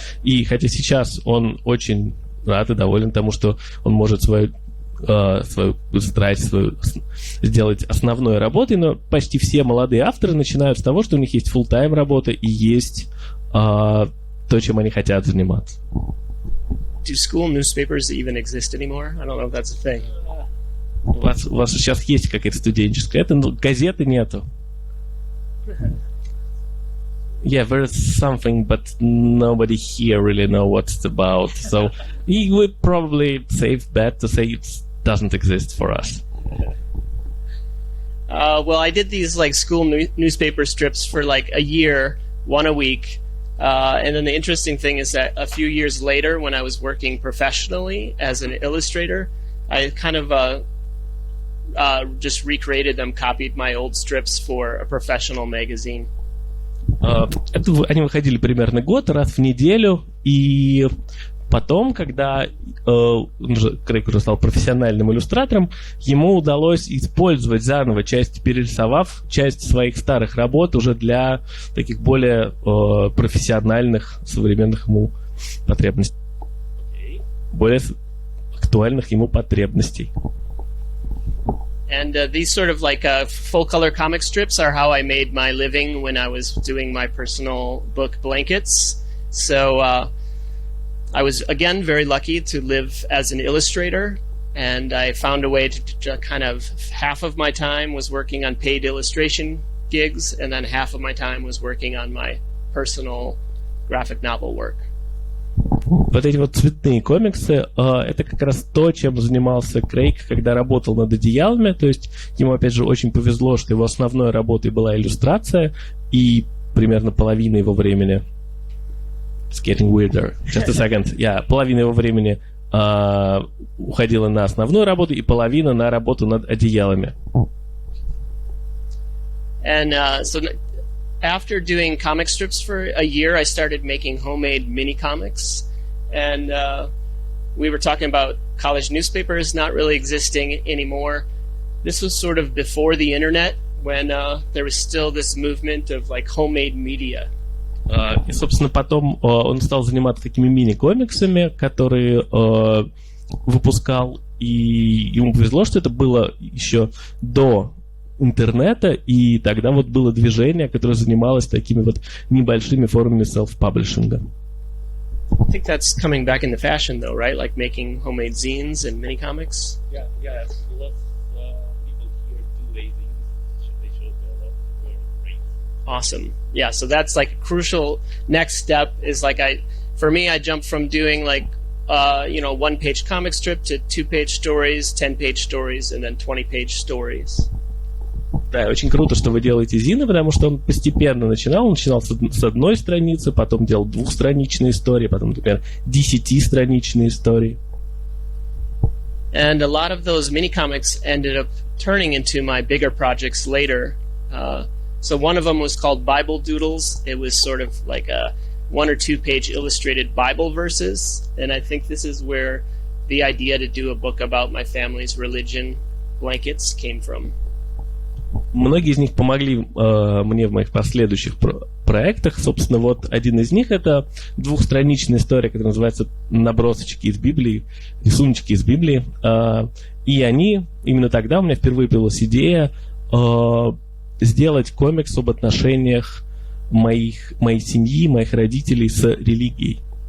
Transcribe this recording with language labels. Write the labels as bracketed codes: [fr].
[ru] И хотя сейчас он очень рад и доволен тому, что он может свою страсть сделать основной работой, но почти все молодые авторы начинают с того, что у них есть full-time работа и есть то, чем они хотят заниматься. [en] Do school newspapers even exist anymore? I don't know if that's a thing. [ru] У вас сейчас есть какая-то студенческая, но газеты нету. [en] Yeah, there is something, but nobody here really know what it's about. So we would probably safe bet to say it doesn't exist for us. Well, I did these like school newspaper strips for like a year, one a week. And then the interesting thing is that a few years later, when I was working professionally as an illustrator, I kind of just recreated them, copied my old strips for a professional magazine. [ru] Они выходили примерно год, раз в неделю, и потом, когда Крейг уже стал профессиональным иллюстратором, ему удалось использовать заново перерисовав часть своих старых работ уже для таких более профессиональных, современных ему потребностей, более актуальных ему потребностей. [en] And these sort of like full-color comic strips are how I made my living when I was doing my personal book blankets. So I was, again, very lucky to live as an illustrator, and I found a way to kind of half of my time was working on paid illustration gigs, and then half of my time was working on my personal graphic novel work. [ru] Вот эти вот цветные комиксы, это как раз то, чем занимался Крейг, когда работал над «Одеялами». То есть ему, опять же, очень повезло, что его основной работой была иллюстрация, и примерно половина его времени... [en] It's getting weirder. Just a second. [ru] Половина его времени уходила на основную работу, и половина на работу над «Одеялами». [en] And so... After doing comic strips for a year, I started making homemade mini comics. And we were talking about college newspapers not really existing anymore. This was sort of before the internet, when there was still this movement of like homemade media. [ru] И, собственно, потом он стал заниматься такими мини-комиксами, которые выпускал. И ему повезло, что это было еще до интернета, и тогда вот было движение, которое занималось такими вот небольшими формами self-паблишинга. [en] I think that's coming back into fashion, though, right? Like making homemade zines and mini comics. Yeah. Lots of people here do zines. They show a lot of great. Awesome. Yeah. So that's like a crucial next step. Is like for me, I jumped from doing like 1-page comic strip to 2-page stories, 10-page stories, and then 20-page stories. [ru] Да, очень круто, что вы делаете зины, потому что он постепенно начинал. Он начинал с одной страницы, потом делал 2-страничные истории, потом, например, 10-страничные истории. [en] And a lot of those mini comics ended up turning into my bigger projects later. So one of them was called Bible Doodles. It was sort of like a 1 or 2 page illustrated Bible verses. And I think this is where the idea to do a book about my family's religion blankets came from. [ru] Многие из них помогли мне в моих последующих проектах. Собственно, вот один из них — это двухстраничная история, которая называется «Набросочки из Библии», рисуночки из Библии. И они, именно тогда у меня впервые появилась идея сделать комикс об отношениях моей семьи, моих родителей с религией.